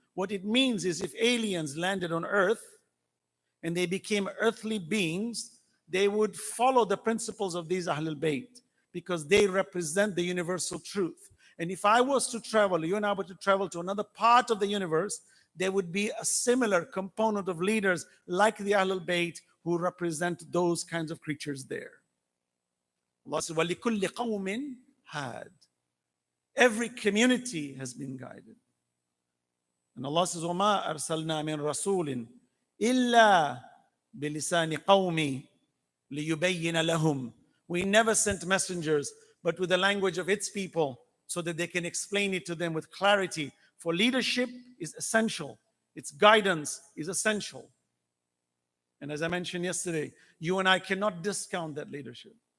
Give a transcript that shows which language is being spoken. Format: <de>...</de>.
<en>What it means is if aliens landed on earth and they became earthly beings, they would follow the principles of these Ahlul Bayt because they represent the universal truth. And if I was to travel, you and I were to travel to another part of the universe, there would be a similar component of leaders like the Ahlul Bayt who represent those kinds of creatures there. Allah says,</en> <ar>وَلِكُلِّ قَوْمٍ هَادٍ.</ar> <en>Every community has been guided. And Allah says,</en> <ar>وَمَا أَرْسَلْنَا مِن رَسُولٍ إِلَّا بِلِسَانِ قَوْمِ لِيُبَيِّنَ لَهُمْ.</ar> <en>We never sent messengers, but with the language of its people, so that they can explain it to them with clarity. For leadership is essential. Its guidance is essential. And as I mentioned yesterday, you and I cannot discount that leadership.</en>